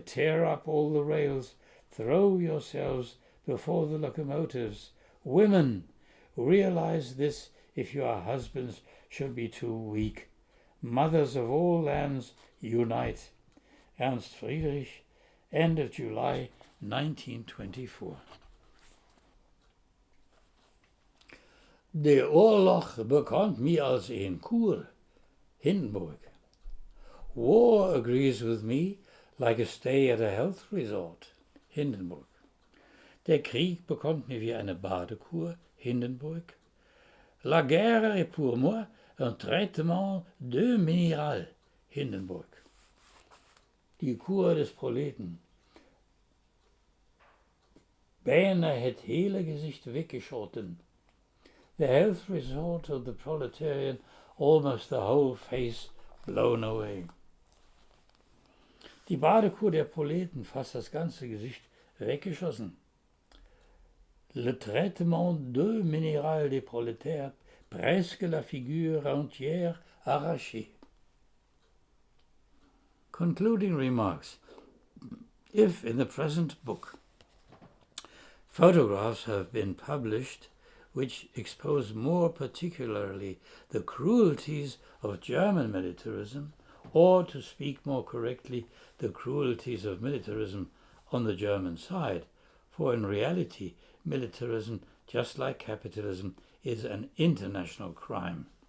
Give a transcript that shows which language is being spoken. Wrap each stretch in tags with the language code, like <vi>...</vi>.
<en>Tear up all the rails. Throw yourselves before the locomotives. Women, realize this if your husbands should be too weak. Mothers of all lands, unite. Ernst Friedrich, end of July 1924.</en> <nl>De oorlog bekomt me als een koer, Hindenburg.</nl> <en>War agrees with me like a stay at a health resort, Hindenburg.</en> <de>Der Krieg bekommt mir wie eine Badekur, Hindenburg.</de> <fr>La guerre est pour moi un traitement de minéral, Hindenburg.</fr> <de>Die Kur des Proleten.</de> <nl>Bijna het hele gezicht weggeschoten.</nl> <en>The health resort of the proletarian, almost the whole face blown away.</en> <de>Die Badekur der Proleten, fast das ganze Gesicht weggeschossen.</de> <fr>Le traitement de minéral des prolétaires, presque la figure entière arrachée.</fr> <en>Concluding remarks. If in the present book photographs have been published which expose more particularly the cruelties of German militarism, or, to speak more correctly, the cruelties of militarism on the German side, for in reality militarism, just like capitalism, is an international crime.</en>